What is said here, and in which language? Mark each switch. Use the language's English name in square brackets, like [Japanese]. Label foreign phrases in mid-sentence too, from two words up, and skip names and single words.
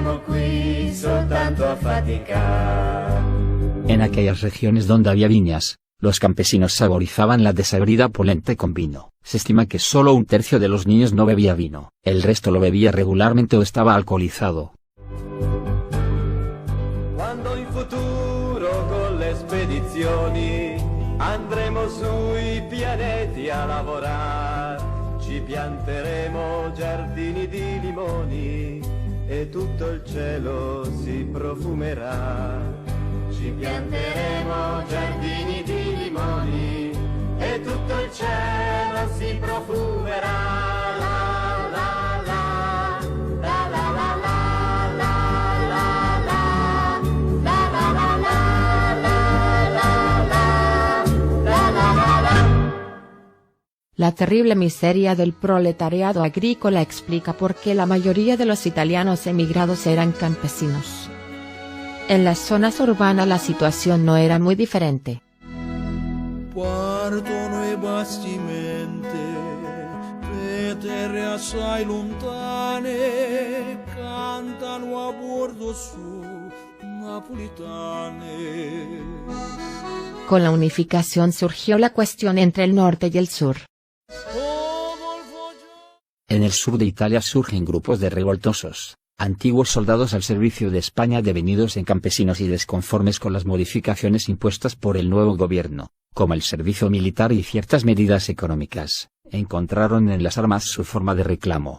[Spanish] En aquellas regiones donde había viñas, Los campesinos saborizaban la desabrida polenta con vino. Se estima que solo un tercio de los niños no bebía vino, el resto lo bebía regularmente o estaba alcoholizado. [Italian] Quando in futuro con le spedizioni andremo sui pianeti a lavorare, ci pianteremo giardini di limoni e tutto il cielo si profumerà. Ci pianteremo giardini di limoni e tutto il cielo si profumerà. La la la, la la la la, la la la, la la la la, la la la, la. [Spanish] La terrible miseria del proletariado agrícola explica por qué la mayoría de los italianos emigrados eran campesinos. En las zonas urbanas la situación no era muy diferente. [Italian] Partono i bastimenti per terre assai lontane, cantano a bordo su napolitane. [Spanish] Con la unificación surgió la cuestión entre el norte y el sur. En el sur de Italia surgen grupos de revoltosos, antiguos soldados al servicio de España devenidos en campesinos y desconformes con las modificaciones impuestas por el nuevo gobierno, como el servicio militar y ciertas medidas económicas, encontraron en las armas su forma de reclamo.